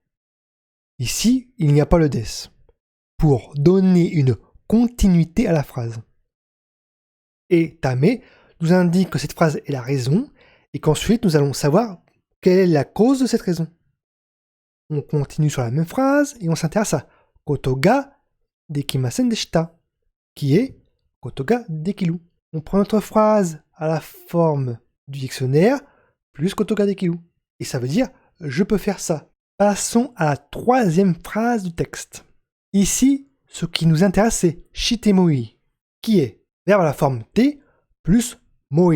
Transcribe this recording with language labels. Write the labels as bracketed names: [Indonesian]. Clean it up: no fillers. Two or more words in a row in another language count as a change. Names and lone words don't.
[French] Ici, il n'y a pas le des, pour donner une continuité à la phrase. Et tame nous indique que cette phrase est la raison, et qu'ensuite nous allons savoir quelle est la cause de cette raison. On continue sur la même phrase, et on s'intéresse à [Japanese] ことができませんでした, [French] qui est [Japanese] ことができる. [French] On prend notre phrase à la forme du dictionnaire, plus [Japanese] ことができる. [French] Et ça veut dire « je peux faire ça ». Passons à la troisième phrase du texte. Ici, ce qui nous intéresse, c'est shitemoi, qui est verbe à la forme T plus moi.